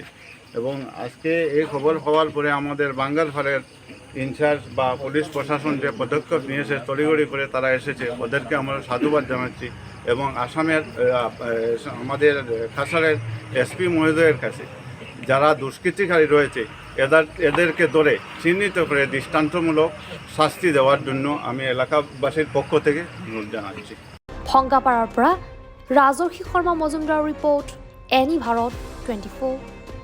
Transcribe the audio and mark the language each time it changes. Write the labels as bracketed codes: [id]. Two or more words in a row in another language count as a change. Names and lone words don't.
[bn] এবং আজকে এই খবর হওয়ার পরে আমাদের বাঙ্গালপাড়ের ইনচার্জ বা পুলিশ প্রশাসন যে পদক্ষেপ নিয়েছে তড়িঘড়ি করে তারা এসেছে, ওদেরকে আমরা সাধুবাদ জানাচ্ছি। এবং আসামের আমাদের কাছাড়ের এসপি মহোদয়ের কাছে যারা দুষ্কৃতিকারী রয়েছে এদেরকে ধরে চিহ্নিত করে দৃষ্টান্তমূলক শাস্তি দেওয়ার জন্য আমি এলাকাবাসীর পক্ষ থেকে অনুরোধ জানাচ্ছি। [as] ভংগাপাৰাৰ পৰা ৰাজৰ্ষি শৰ্মা মজুমদাৰ ৰিপৰ্ট, এনি ভাৰত 24।